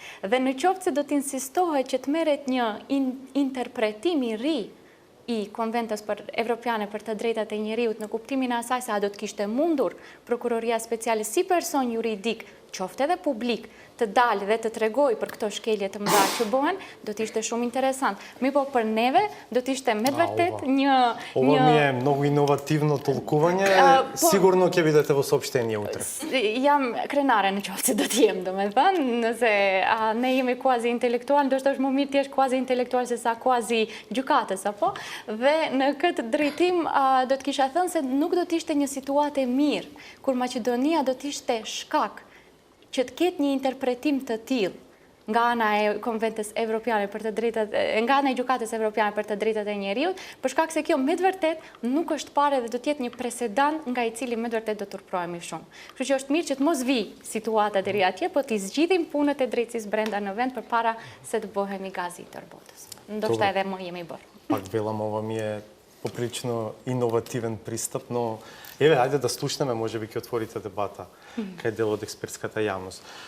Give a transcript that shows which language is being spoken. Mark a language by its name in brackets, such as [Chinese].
[Albanian] Dhe në qoftë se do të insistohet që të merret një interpretim i ri i konventës evropiane për të drejtat e njeriut në kuptimin e asaj se a do të kishte mundur prokuroria speciale si person juridik, qoftë edhe publik, të dalë dhe të tregoj për këto shkelje të mëdha që bëhen, do të ishte shumë interesant. Mi po për neve do të ishte me të vërtet një... [Macedonian] Ова ми е много иновативно толкување, сигурно ќе бидете во сообщение утре. [Albanian] Jam krenare në qoftë se do të jem, domethënë, nëse ne jemi quasi intelektual, ndoshta është më mirë të jesh quasi intelektual se sa quasi gjykatës, apo? Dhe në këtë drejtim do të kisha thënë se nuk do të ishte një situatë e mirë, kur Maqedonia do të ishte shkak që të ketë një interpretim të tillë nga ana e Konventës Evropiane për të drejtat, nga ana e Gjykatës Evropiane për të drejtat e njeriut, për shkak se kjo me të vërtet nuk është parë dhe do të jetë një presedant nga i cili me të vërtet do turprohemi shumë. Kështu që është mirë që të mos vi situata deri atje, po të zgjidhim punët e drejtësisë brenda në vend përpara se të bëhemi gazetër botës. Ndoshta edhe më jemi bërë. [Macedonian] Пак велам, ова ми е поприлично иновативен пристап, но еве, ајде да слушнеме, може би ќе отворите дебата кај дел од експертската јавност.